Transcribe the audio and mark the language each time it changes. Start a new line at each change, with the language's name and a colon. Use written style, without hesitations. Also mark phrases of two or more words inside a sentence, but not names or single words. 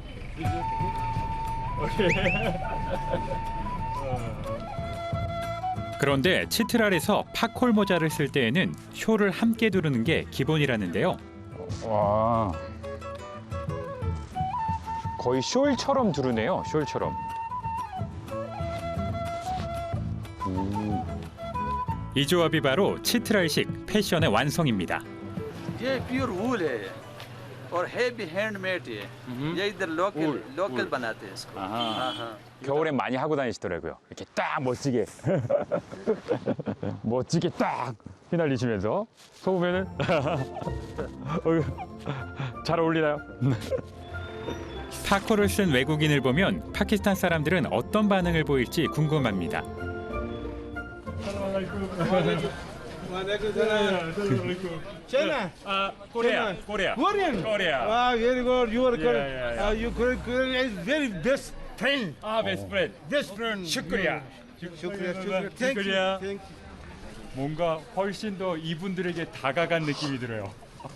Korean: 그런데 치트랄에서 파콜 모자를 쓸 때에는 쇼를 함께 두르는 게 기본이라는데요. 와, 거의 숄처럼 두르네요. 숄처럼. 이 조합이 바로 치트랄식 패션의 완성입니다.
Urdu: یہ
English: pure wool
Urdu: ہے اور
English: heavy handmade
Urdu: ہے یہ ادھر لوکل بناتے ہیں اس کو
Korean: 겨울엔 많이 하고 다니시더라고요. 이렇게 딱 멋지게 멋지게 딱 휘날리시면서 속으면은 잘 어울리나요? 파콜을 쓴 외국인을 보면 파키스탄 사람들은 어떤 반응을 보일지 궁금합니다.
English: China? Korea. Korean? Ah, very good. You are Korean. You Korean is very best friend. best friend. Best friend. 슈크리야. Thank you.
Korean: 뭔가 훨씬 더 이분들에게 다가간 느낌이 들어요.